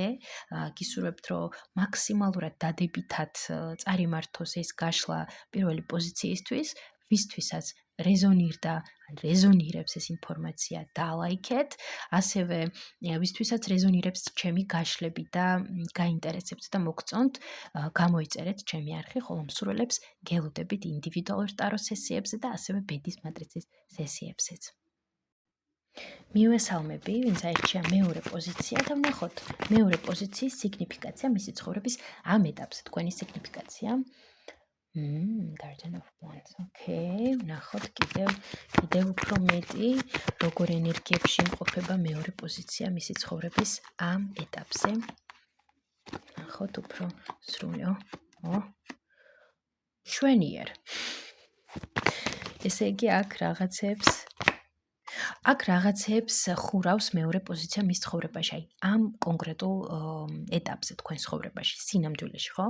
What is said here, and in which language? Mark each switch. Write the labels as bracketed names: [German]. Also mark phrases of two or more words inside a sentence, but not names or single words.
[Georgian] გისურვებთ, რომ მაქსიმალურად დადებითად წარიმართოს ეს გაშლა პირველი პოზიციისთვის, ვისთვისაც რეზონირდა ან რეზონირებს ეს ინფორმაცია დალაიქეთ, ასევე ვისთვისაც რეზონირებს ჩემი გაშლები და გაინტერესებთ და მოგწონთ, გამოიწერეთ ჩემი არხი, ხოლო მსურველებს გელოდებით ინდივიდუალურ ტარო სესიებზე და ასევე ბედის მატრიცის სესიებზეც. მივესალმები, ვინც აირჩია მეორე პოზიცია და ვნახოთ მეორე პოზიციის სიგნიფიკაცია მისი ცხოვრების ამ ეტაპზე, თქვენი სიგნიფიკაცია. [English] Garden of Wands. [Georgian] Okay, ვნახოთ კიდევ უფრო მეტი როგორ ენერგიებში იმყოფება მეორე პოზიცია მისი ცხოვრების ამ ეტაპზე. ვნახოთ უფრო სრული. შვენიერ. ესე იგი აქ რაღაცებს ხურავს მეორე პოზიცია მის ცხოვრებაში, აი ამ კონკრეტულ ეტაპზე თქვენ ცხოვრებაში, სინამდვილეში, ხო?